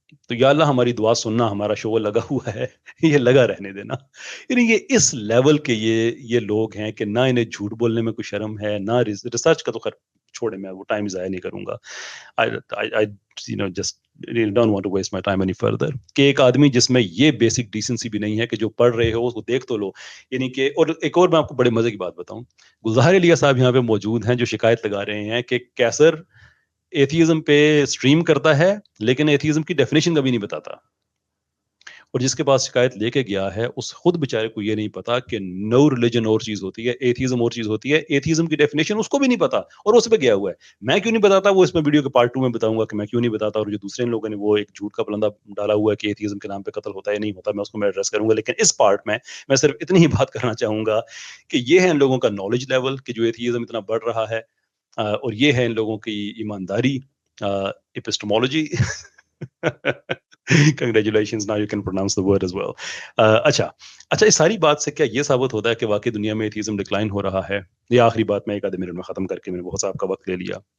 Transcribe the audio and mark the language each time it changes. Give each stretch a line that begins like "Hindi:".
Urdu: تو یا اللہ ہماری دعا سننا, ہمارا شغل لگا ہوا ہے, یہ لگا رہنے دینا. یعنی یہ اس لیول کے یہ لوگ ہیں کہ نہ انہیں جھوٹ بولنے میں کوئی شرم ہے, نہ ریسرچ کا تو خیر چھوڑے, میں وہ ٹائم ضائع نہیں کروں گا.
English: I just don't want to waste my time any further.
Urdu: کہ ایک آدمی جس میں یہ بیسک ڈیسنسی بھی نہیں ہے کہ جو پڑھ رہے ہو اس کو دیکھ تو لو. یعنی کہ اور ایک اور میں آپ کو بڑے مزے کی بات بتاؤں, گلزار علیہ صاحب یہاں پہ موجود ہیں جو شکایت لگا رہے ہیں کہ کیسر ایتھیزم پہ سٹریم کرتا ہے لیکن ایتھیزم کی ڈیفینیشن کبھی نہیں بتاتا. اور جس کے پاس شکایت لے کے گیا ہے اس خود بیچارے کو یہ نہیں پتا کہ
English: no religion
Urdu: اور چیز ہوتی ہے, ایتھیزم اور چیز ہوتی ہے. ایتھیزم کی ڈیفینیشن اس کو بھی نہیں پتا اور اس پہ گیا ہوا ہے. میں کیوں نہیں بتاتا, وہ اس میں ویڈیو کے پارٹ 2 میں بتاؤں گا کہ میں کیوں نہیں بتاتا, اور جو دوسرے لوگوں نے وہ ایک جھوٹ کا پلندہ ڈالا ہوا ہے کہ ایتھیزم کے نام پہ قتل ہوتا ہے نہیں ہوتا, میں اس کو میں ایڈریس کروں گا. لیکن اس پارٹ میں صرف اتنی ہی بات کرنا چاہوں گا کہ یہ ہے ان لوگوں کا نالج لیول کہ جو ایتھیزم اتنا بڑھ رہا ہے, اور یہ ہے ان لوگوں کی ایمانداری, epistemology.
English: Congratulations, now you can pronounce the word as well.
Urdu: اچھا اس ساری بات سے کیا یہ ثابت ہوتا ہے کہ واقعی دنیا میں ایتھیزم ڈکلائن ہو رہا ہے؟ یہ آخری بات میں ایک آدھے منٹ میں ختم کر کے, میں نے بہت سا آپ کا وقت لے لیا.